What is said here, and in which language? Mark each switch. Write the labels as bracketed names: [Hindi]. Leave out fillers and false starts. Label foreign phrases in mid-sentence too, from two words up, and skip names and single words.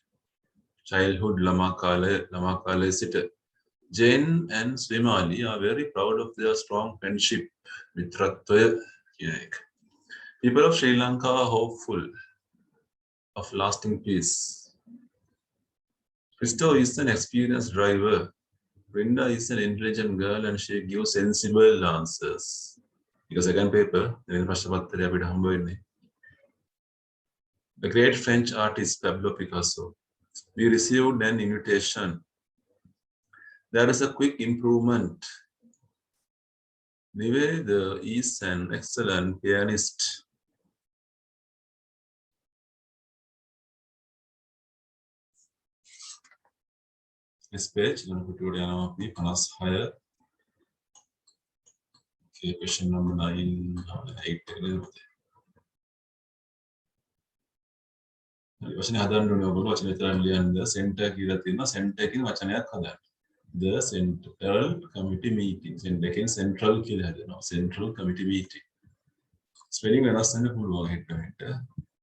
[Sinhala] ළමා කාලයේ සිට. [English] Jane and Swimali are very proud of their strong friendship. [Sinhala] මිත්‍රත්වය කියන එක. [English] People of Sri Lanka are hopeful of lasting peace. Christo is an experienced driver. Brenda is an intelligent girl and she gives sensible answers. Because second paper, then first [Sinhala] පත්තරේ අපිට හම්බ වෙන්නේ. [English] The great French artist Pablo Picasso. We received an invitation. There is a quick improvement. Niveda is an excellent pianist. This page, I'm going to put it on higher. Okay, question number 9, 8. [Sinhala] වචනේ හදන්න ඕනේ ඔයගොල්ලෝ වචනේ විතරක් ලියන්න සෙන්ටර් කියලා තියෙනවා සෙන්ටර් කියන වචනයක් හදන්න [English] the central committee meeting [Sinhala] සෙන්ටර් එකෙන් central කියලා හදනවා [English] central committee meeting [Sinhala] ස්පෙලිං වෙනස් වෙන්න පුළුවන් එක